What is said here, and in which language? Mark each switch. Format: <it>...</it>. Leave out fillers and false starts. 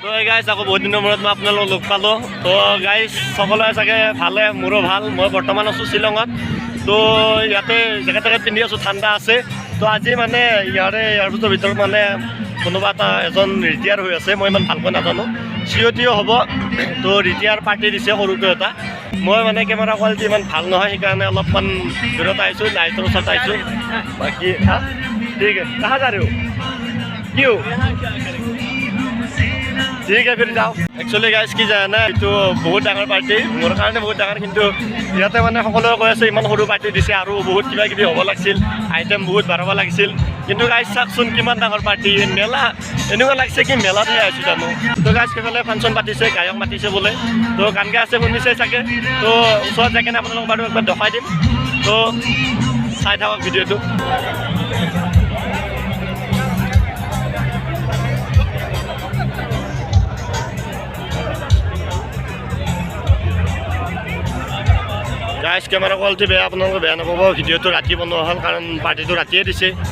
<as>তো গাইজ আকৌ বহুত দিনৰ মূৰত মই আপোনালোকক লগ পালোঁ। তো গাইজ সকলোৱে চাগে ভালে, মোৰো ভাল। মই বৰ্তমান আছোঁ শ্বিলঙত। তো ইয়াতে জেকেট টেকেট পিন্ধি আছোঁ, ঠাণ্ডা আছে। তো আজি মানে ইয়াৰ ভিতৰত মানে কোনোবা এজন ৰিটায়াৰ হৈ আছে, মই ইমান ভালকৈ নাজানো। চিঅ'টিও হ'ব। তো ৰিটায়াৰ পাৰ্টি দিছে সৰুকৈ এটা। মই মানে কেমেৰা কোৱালিটি ইমান ভাল নহয়, সেইকাৰণে অলপমান দূৰত আহিছোঁ, লাইটৰ ওচৰত আহিছোঁ। বাকী ঠিক আছে,</as> <hi>কাহা যা ৰে हो? क्यों?</hi> <as>ঠিক আছে ফিৰ যাওঁ। একচুৱেলি গাইজ কি জানে না, এইটো বহুত ডাঙৰ পাৰ্টি, মোৰ কাৰণে বহুত ডাঙৰ। কিন্তু ইয়াতে মানে সকলোৱে কৈ আছে ইমান সৰু পাৰ্টি দিছে, আৰু বহুত কিবা কিবি হ'ব লাগিছিল, আইটেম বহুত বাঢ়াব লাগিছিল। কিন্তু গাইজ চাওকচোন কিমান ডাঙৰ পাৰ্টি, মেলা এনেকুৱা লাগিছে কি মেলাতহে আহিছোঁ জানো। তো গাইজ সেইফালে ফাংচন পাতিছে, গায়ক মাতিছে বোলে। তো গান গাই আছে, শুনিছে চাগে। তো ওচৰত যাই কিনে আপোনালোকক বাৰু একবাৰ দেখাই দিম। তো চাই থাকক ভিডিঅ'টো। গাইজ কেমেৰা কোৱালিটি বেয়া, আপোনালোকে বেয়া নাপাব। ভিডিঅ'টো ৰাতি বনোৱা হ'ল, কাৰণ পাৰ্টিটো ৰাতিয়ে দিছে।</as>